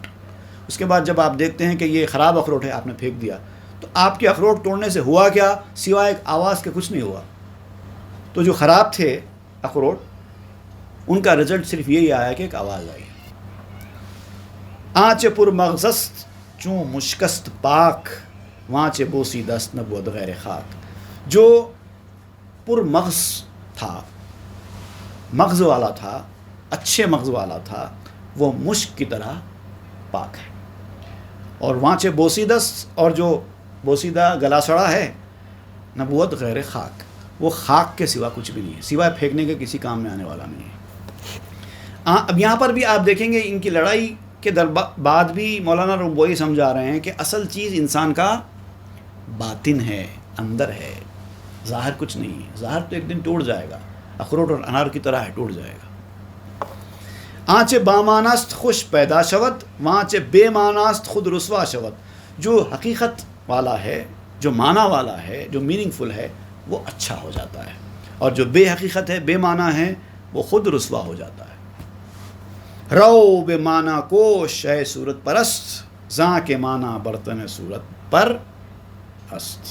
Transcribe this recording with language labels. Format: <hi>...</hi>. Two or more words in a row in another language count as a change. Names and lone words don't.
<ur>اس کے بعد جب آپ دیکھتے ہیں کہ یہ خراب اخروٹ ہے، آپ نے پھینک دیا، تو آپ کے اخروٹ توڑنے سے ہوا کیا؟ سوائے ایک آواز کے کچھ نہیں ہوا۔ تو جو خراب تھے اخروٹ، ان کا رزلٹ صرف یہی آیا کہ ایک آواز آئی۔</ur> <fa>آنچ پر مغزست چوں مشکست پاک، وانچ بوسی دست نبوت غیر خاک۔</fa> <ur>جو پر مغز تھا، مغز والا تھا، اچھے مغز والا تھا، وہ مشک کی طرح پاک ہے۔ اور</ur> <fa>وانچ بوسی دست،</fa> <ur>اور جو بوسیدہ گلا سڑا ہے،</ur> <fa>نبوت غیر خاک،</fa> <ur>وہ خاک کے سوا کچھ بھی نہیں ہے، سوائے پھینکنے کے کسی کام میں آنے والا نہیں ہے۔ اب یہاں پر بھی آپ دیکھیں گے ان کی لڑائی کے بعد بھی مولانا روم وہی سمجھا رہے ہیں کہ اصل چیز انسان کا باطن ہے، اندر ہے، ظاہر کچھ نہیں ہے. ظاہر تو ایک دن ٹوٹ جائے گا، اخروٹ اور انار کی طرح ہے، ٹوٹ جائے گا.</ur> <fa>آنچ بامانست خوش پیدا شود وانچ بے ماناست خود رسوا شود.</fa> <ur>جو حقیقت والا ہے، جو معنی والا ہے، جو میننگ فل ہے، وہ اچھا ہو جاتا ہے، اور جو بے حقیقت ہے، بے معنی ہے، وہ خود رسوا ہو جاتا ہے.</ur> <fa>رو بے معنی کوش اے صورت پرست زاں کے معنی برتن صورت پر است.</fa>